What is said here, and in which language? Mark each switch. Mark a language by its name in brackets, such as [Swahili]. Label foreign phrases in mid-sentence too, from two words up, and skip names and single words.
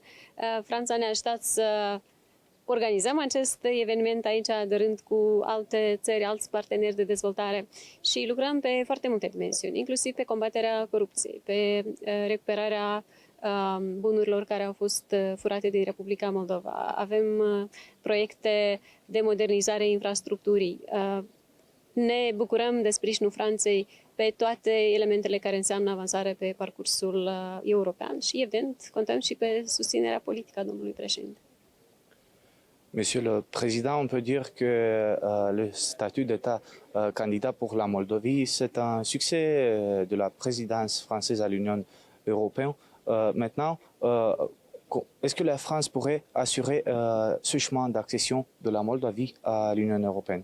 [Romanian] Franța ne-a ajutat să organizăm acest eveniment aici, dărând cu alte țări, alți parteneri de dezvoltare și lucrăm pe foarte multe dimensiuni, inclusiv pe combaterea corupției, pe recuperarea bunurilor care au fost furate din Republica Moldova. Avem proiecte de modernizare a infrastructurii. Ne bucurăm de sprijinul Franței pe toate elementele care înseamnă avansare pe parcursul european și, evident, contăm și pe susținerea politică a domnului președinte. [French] Monsieur le Président, on peut dire que le statut d'État candidat pour la Moldavie, c'est un succès de la présidence française à l'Union européenne. Maintenant, est-ce que la France pourrait assurer ce chemin d'accession de la Moldavie à l'Union européenne?